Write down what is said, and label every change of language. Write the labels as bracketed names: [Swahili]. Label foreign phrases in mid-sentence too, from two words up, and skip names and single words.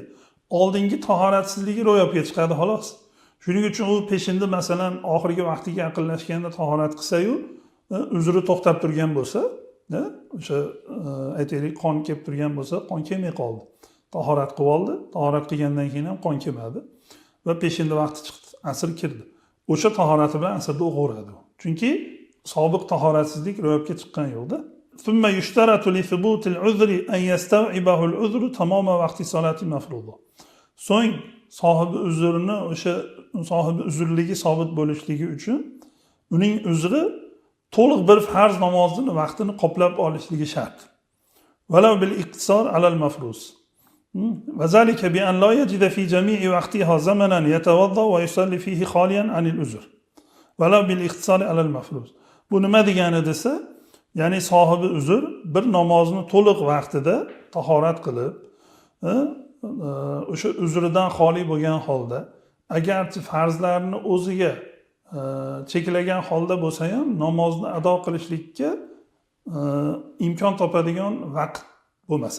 [Uzbek] Oldingi tahoratsizligi ro'yobga chiqadi xolos. Shuning uchun u peshinda masalan oxirgi vaqtiga yaqinlashganda tahorat qilsa-yu, uzri to'xtab turgan bo'lsa, o'sha aytaylik qon kelib turgan bo'lsa, qon kelmay qoldi. Tahorat qilib oldi, tahorat qilgandan keyin ham qon kelmadi va peshinda vaqti chiqdi, asr kirdi. O'sha tahorati bilan asrda o'qiveradi. Chunki sobiq tahoratsizlik ro'yobga chiqqan yo'qda. [Arabic] ثم يشترط لثبوت العذر أن يستوعبه العذر تمام وقت صلاة مفروضة. [Uzbek] So'ng sohibi uzrni o'sha sohibi uzrligi sobit bo'lishligi uchun uning uzri to'liq bir farz namozining vaqtini qoplab olishligi shart. [Arabic] ولو بالاقتصار على المفروض. وذلك بأن لا يجد في جميع وقتها زمنا يتوضأ ويصلي فيه خاليا عن العذر. ولو بالاختصار على المفروض. [Uzbek] Bu nima degani desa, ya'ni sohibi uzr bir namozni to'liq vaqtida tahorat qilib, o'sha uzridan xoli bo'lgan holda, agarchi farzlarni o'ziga cheklagan holda bo'lsa ham namozni ado qilishlikka imkon topadigan vaqt bo'lmasa.